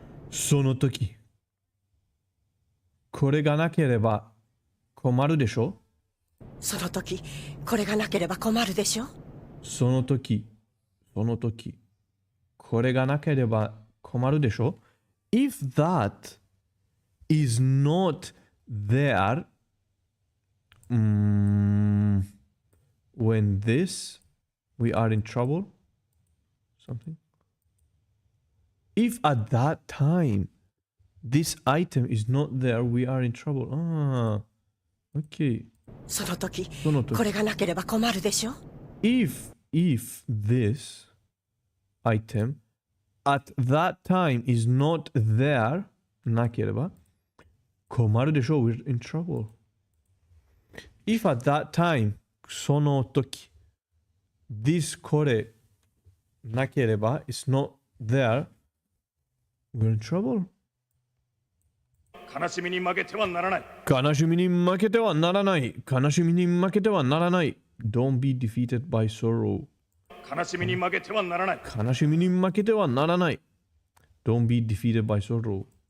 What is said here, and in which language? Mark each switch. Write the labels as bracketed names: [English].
[Japanese] その時これがなければ困るでしょ。その時これがなければ困るでしょ。その時これがなければ困るでしょ。 [English] If that is not there when this we are in trouble something. If at that time this item is not there, we are in trouble. Ah, okay. [Japanese] その時これがなければ困るでしょ。 [English] If this item at that time is not there, [Japanese] なければ困るでしょ。 [English] We're in trouble. If at that time [Japanese] その時 [English] this [Japanese] これなければ [English] is not there, we're in trouble. [Japanese] 悲しみに負けてはならない。悲しみに負けてはならない。悲しみに負けてはならない。 [English] Don't be defeated by sorrow. [Japanese] 悲しみに負けてはならない。悲しみに負けてはならない。 [English] Don't be defeated by sorrow.